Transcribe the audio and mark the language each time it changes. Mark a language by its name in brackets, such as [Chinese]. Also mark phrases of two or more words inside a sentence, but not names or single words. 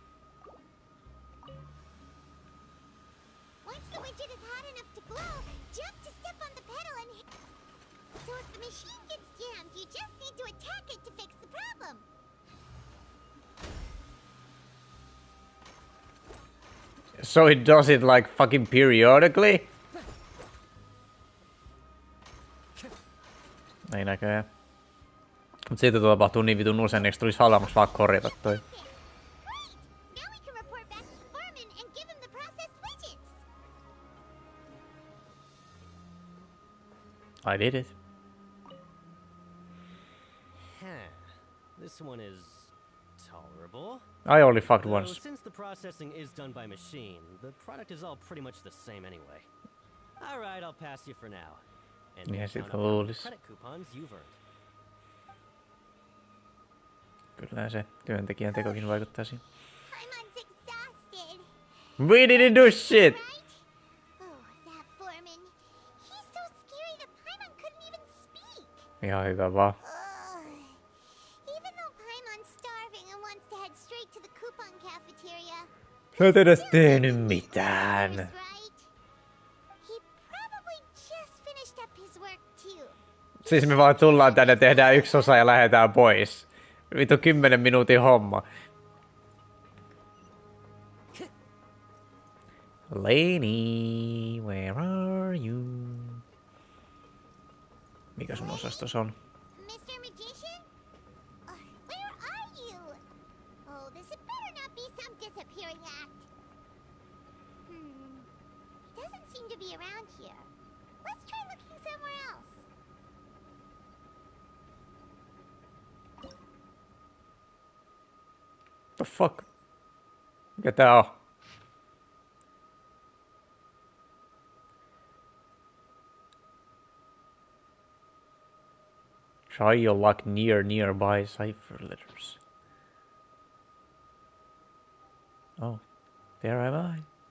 [English] Once the widget is hot enough to glow, jump to step on the pedal and hit. So if the machine gets jammed, you just need to attack it to fix the problem. So it does it like fucking periodically? [Finnish] Ei näköjään. Mut siitä tapahtuu niin vitun usein, eikö tulisi halvemmaksi vaan korjata toi? [English] Now we can report back to the foreman and give him the processed widgets. I did it. This one is tolerable. I only fucked Though, once. since the processing is done by machine, the product is all pretty much the same anyway. All right, I'll pass you for now. And Yes, it count up how many holds. credit coupons you've earned. [Finnish] Kyllä se työntekijän tekokin vaikuttaa siihen. [English] Paimon's exhausted. We didn't do shit! Oh, that foreman. He's so scary that Paimon couldn't even speak. [Finnish] Ihan hyvä vaan. [English] Even though Paimon's starving and wants to head straight to the coupon cafeteria, [Finnish] Sä et edes tehnyt mitään. [English] he probably just finished up his work too. [Finnish] Siis me vaan tullaan tänne, tehdään yksi osa ja lähdetään pois. Vittu 10 minuutin homma. [English] Lady, where are you? [Finnish] Mikä sun osastos on? [English] Mr. Magician? Where are you? Oh, this had better not be some disappearing act. He doesn't seem to be around here. Let's try looking somewhere else. The fuck? [Finnish] Mikä tää on? [English] Try your luck nearby cipher letters. Oh, there am I.